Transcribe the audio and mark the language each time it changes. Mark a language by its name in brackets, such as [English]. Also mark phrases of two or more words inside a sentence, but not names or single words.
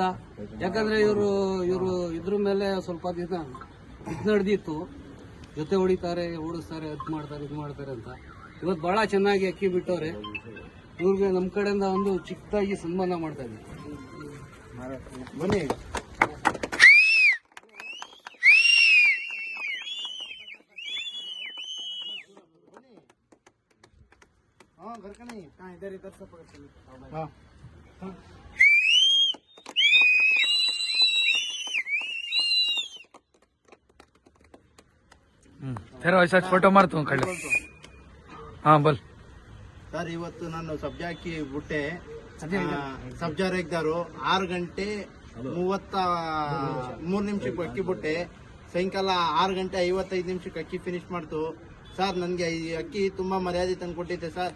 [Kannada] ಯಾಕಂದ್ರೆ ಇವರು ಇದ್ರ ಮೇಲೆ ಸ್ವಲ್ಪ ದಿನ ನಡೆದಿತ್ತು. ಜೊತೆ ಹೊಡಿತಾರೆ, ಓಡಿಸ್ತಾರೆ, ಅದ್ ಮಾಡ್ತಾರೆ, ಇದು ಮಾಡ್ತಾರೆ ಅಂತ. ಇವತ್ತು ಬಹಳ ಚೆನ್ನಾಗಿ ಅಕ್ಕಿ ಬಿಟ್ಟವ್ರೆ. ಇವ್ರಿಗೆ ನಮ್ ಕಡೆಯಿಂದ ಒಂದು ಚಿಕ್ಕದಾಗಿ ಸನ್ಮಾನ ಮಾಡ್ತಾ ಇದ್ದೀವಿ. ಬನ್ನಿ. [Hindi] घर का नहीं है, इधर से पकड़। हाँ फिर वैसा फोटो मार तू खड़े। हाँ बोल [Kannada] ಸರ್, ಇವತ್ತು ನಾನು ಸಬ್ಜಾ ಅಕ್ಕಿ ಬಿಟ್ಟೆ. ಸಬ್ಜಾ ರೇಗ್ದಾರು 6 ಗಂಟೆ 33 ನಿಮಿಷಕ್ಕೆ ಅಕ್ಕಿ ಬಿಟ್ಟೆ. ಸಾಯಂಕಾಲ 6 ಗಂಟೆ 55 ನಿಮಿಷಕ್ಕೆ ಅಕ್ಕಿ ಫಿನಿಶ್ ಮಾಡ್ತು. ಸರ್, ನನಗೆ ಈ ಅಕ್ಕಿ ತುಂಬಾ ಮರ್ಯಾದೆ ತಂದು ಕೊಟ್ಟಿದ್ದೆ ಸರ್.